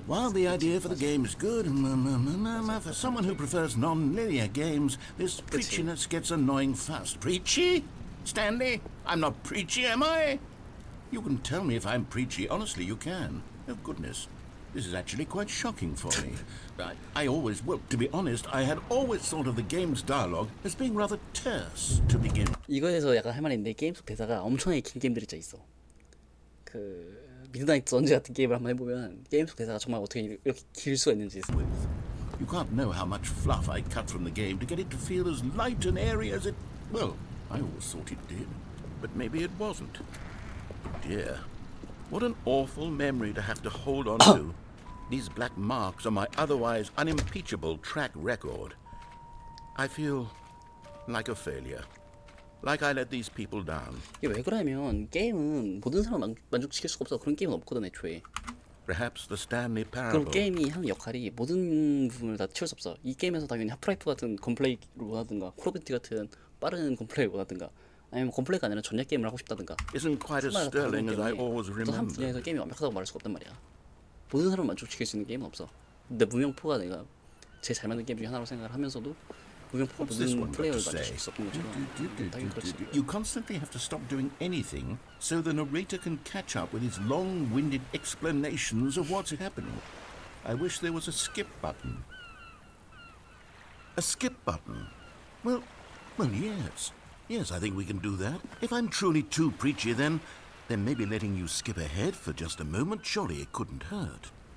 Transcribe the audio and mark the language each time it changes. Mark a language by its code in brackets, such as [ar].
[en] While the idea for the game is good, for someone who prefers non-linear games, this preachiness gets annoying fast. Preachy? Stanley? I'm not preachy, am I? You can tell me if I'm preachy. Honestly, you can. Oh, goodness. This is actually quite shocking for me. Well, to be honest, I had always thought of the game's dialogue as being rather terse to begin. [ko] 이거에서 약간 할 말이 있는데 게임 속 대사가 엄청나게 긴 게임들이 진짜 있어. 그 미드나이트 선즈 같은 게임을 한번 해보면 게임 속 대사가 정말 어떻게 이렇게 길 수가 있는지. [en] You can't know how much fluff I cut from the game to get it to feel as light and airy as it... Well, I always thought it did, but maybe it wasn't. Dear, what an awful memory to have to hold on to. These black marks are my otherwise unimpeachable track record. I feel like a failure. Like I let these people down. [ko] 이게 왜 그러냐면 게임은 모든 사람을 만족시킬 수가 없어. 그런 게임은 없거든 애초에. [en] Perhaps the Stanley Parable. [ko] 그럼 게임이 하는 역할이 모든 부분을 다 채울 수 없어. 이 게임에서 당연히 하프라이프 같은 건플레이를 원하든가 콜 오브 듀티 같은 빠른 건플레이를 원하든가 아니면 건플레이가 아니라 전략 게임을 하고 싶다든가. [en] Isn't quite as sterling as I always [ko] 한 [en] remember. [ko] 분야에서 게임이 완벽하다고 말할 수가 없단 말이야. 모든 사람을 만족시킬 수 있는 게임은 없어. 근데 무명포가 내가 제일 잘 만든 게임 중에 하나로 생각을 하면서도 무명포가 모든 플레이어를 만족시킬 수 없는 것처럼 당연히 그렇지. [en] You constantly have to stop doing anything so the narrator can catch up with his long-winded explanations of what's happening. I wish there was a skip button. A skip button? Well, yes. Yes, I think we can do that. If I'm truly too preachy, then maybe letting you skip ahead for just a moment, surely it couldn't hurt.